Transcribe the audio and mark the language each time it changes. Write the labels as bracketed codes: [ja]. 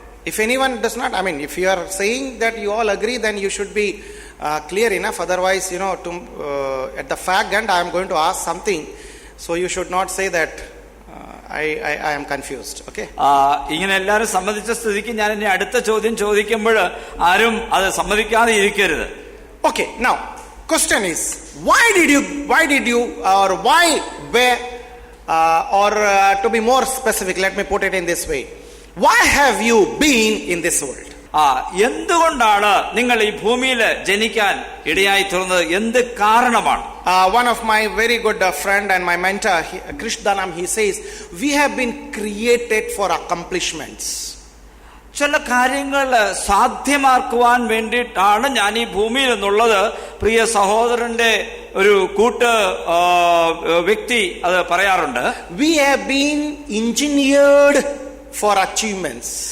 [en] If anyone does not, if you are saying that you all agree, then you should be clear enough. Otherwise, at the fag end, I am going to ask something. So you should not say that I am confused. Okay? [ml] ഇങ്ങനെ എല്ലാവരും സമ്മതിച്ച സ്ഥിതിക്ക് ഞാൻ ഇനി അടുത്ത ചോദ്യം ചോദിക്കുമ്പോൾ ആരും അത് സമ്മതിക്കാതെ ഇരിക്കരുത്. [en] Okay. Now, question is, why did you, or why, where, or to be more specific, let me put it in this way. Why have you been in this world? [ml] എന്തുകൊണ്ടാണ് നിങ്ങൾ ഈ ഭൂമിയിൽ ജനിക്കാൻ ഇടയായി തീർന്നത്? എന്ത് കാരണമാണ്? [en] One of my very good friend and my mentor, Krish Dhanam, he says, we have been created for accomplishments. [ml] ചില കാര്യങ്ങൾ സാധ്യമാക്കുവാൻ വേണ്ടിയിട്ടാണ് ഞാൻ ഈ ഭൂമിയിൽ എന്നുള്ളത് പ്രിയ സഹോദരന്റെ ഒരു കൂട്ട് വ്യക്തി അത് പറയാറുണ്ട്. [en] We have been engineered for achievements.